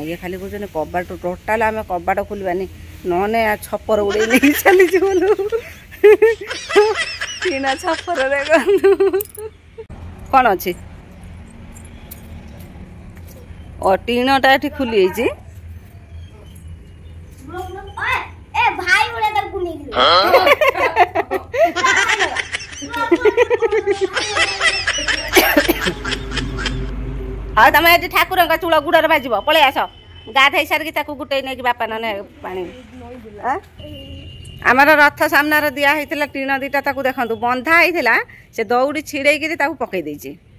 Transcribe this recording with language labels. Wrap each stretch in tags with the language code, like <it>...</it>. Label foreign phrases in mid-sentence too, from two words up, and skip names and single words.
<or>ଇଏ ଖାଲି କହୁଛନ୍ତି କବାଟ ଟୋଟାଲ ଆମେ କବାଟ ଖୋଲିବାନି, ନହେଲେ ଛପର ଉଡ଼େଇ ନେଇକି ଚାଲିଯିବନୁ। କିନା ଛପର ଦେଖନ୍ତୁ କ'ଣ ଅଛି। ଓ ଟିଣଟା ଏଠି ଖୋଲି ହେଇଛି।</or> <hi>ए भाई बोले तब को नहीं</hi> <or>ଆଉ ତମେ ଏଠି ଠାକୁରଙ୍କ ଚୂଳ ଗୁଡ଼ରେ ବାଜିବ, ପଳେଇ ଆସ। ଗାଧେଇ ସାରିକି ତାକୁ ଗୁଟେଇ ନେଇକି ବାପା ନହେଲେ ପାଣି। ଆମର ରଥ ସାମ୍ନାରେ ଦିଆ ହେଇଥିଲା ଟିଣ 2ଟା, ତାକୁ ଦେଖନ୍ତୁ ବନ୍ଧା ହେଇଥିଲା, ସେ ଦଉଡ଼ି ଛିଡ଼େଇକିରି ତାକୁ ପକେଇ ଦେଇଛି।</or>